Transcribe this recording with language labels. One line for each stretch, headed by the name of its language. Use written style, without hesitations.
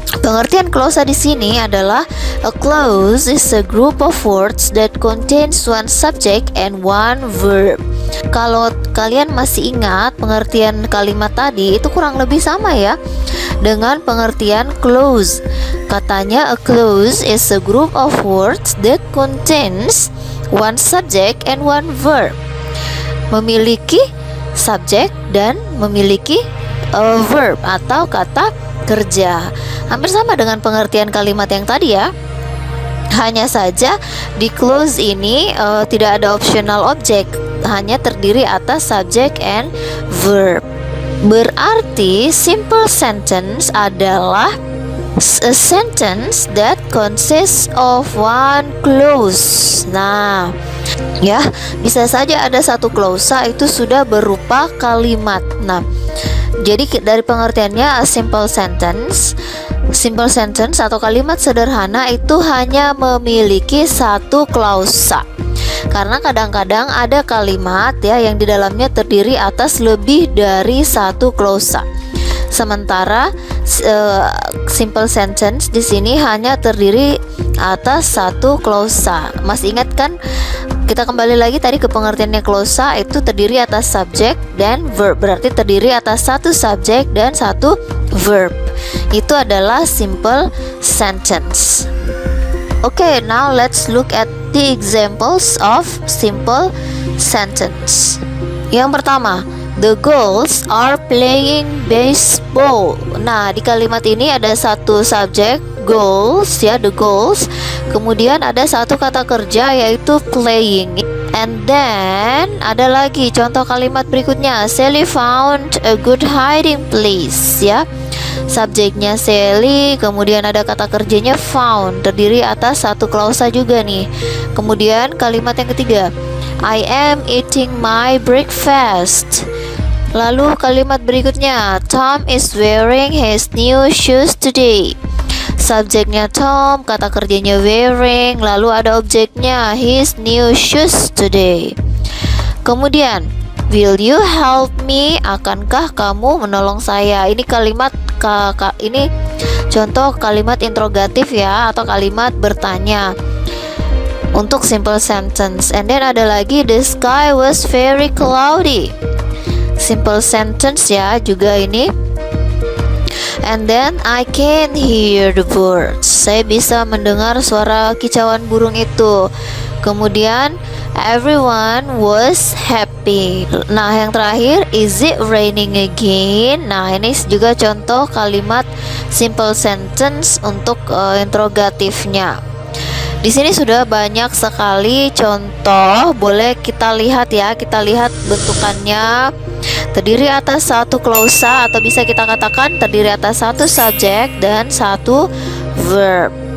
Indonesian: Pengertian klausa di sini adalah
English: a clause is a group of words that contains one subject and one verb.
Indonesian: Kalau kalian masih ingat pengertian kalimat tadi, itu kurang lebih sama ya dengan pengertian clause. Katanya
English: a clause is a group of words that contains one subject and one verb.
Indonesian: Memiliki subjek dan memiliki verb atau kata kerja. Hampir sama dengan pengertian kalimat yang tadi ya. Hanya saja di clause ini tidak ada optional object, hanya terdiri atas subject and verb. Berarti simple sentence adalah
English: A sentence that consists of one clause.
Indonesian: Nah, ya, bisa saja ada satu klausa itu sudah berupa kalimat. Nah, jadi dari pengertiannya, a simple sentence atau kalimat sederhana itu hanya memiliki satu klausa. Karena kadang-kadang ada kalimat ya yang di dalamnya terdiri atas lebih dari satu klausa. Sementara simple sentence di sini hanya terdiri atas satu klausa. Masih ingat kan? Kita kembali lagi tadi ke pengertiannya klausa, itu terdiri atas subjek dan verb. Berarti terdiri atas satu subjek dan satu verb. Itu adalah simple sentence.
English: Okay, now let's look at the examples of simple sentence.
Indonesian: Yang pertama,
English: the girls are playing baseball.
Indonesian: Nah, di kalimat ini ada satu subjek, goals ya, the goals. Kemudian ada satu kata kerja yaitu playing.
English: And then
Indonesian: ada lagi contoh kalimat berikutnya,
English: Sally found a good hiding place ya.
Indonesian: Subjeknya Sally, kemudian ada kata kerjanya found, terdiri atas satu klausa juga nih. Kemudian kalimat yang ketiga,
English: I am eating my breakfast.
Indonesian: Lalu kalimat berikutnya,
English: Tom is wearing his new shoes today.
Indonesian: Subjeknya Tom, kata kerjanya wearing, lalu ada objeknya
English: his new shoes today.
Indonesian: Kemudian,
English: will you help me?
Indonesian: Akankah kamu menolong saya? Ini kalimat ini contoh kalimat interrogatif ya, atau kalimat bertanya untuk simple sentence.
English: And then
Indonesian: ada lagi,
English: the sky was very cloudy. Simple sentence
Indonesian: ya juga ini.
English: And then I can hear the birds.
Indonesian: Saya bisa mendengar suara kicauan burung itu. Kemudian
English: everyone was happy.
Indonesian: Nah, yang terakhir,
English: is it raining again?
Indonesian: Nah, ini juga contoh kalimat simple sentence untuk interrogatifnya. Di sini sudah banyak sekali contoh, boleh kita lihat ya. Kita lihat bentukannya. Terdiri atas satu klausa, atau bisa kita katakan terdiri atas satu subjek dan satu verb.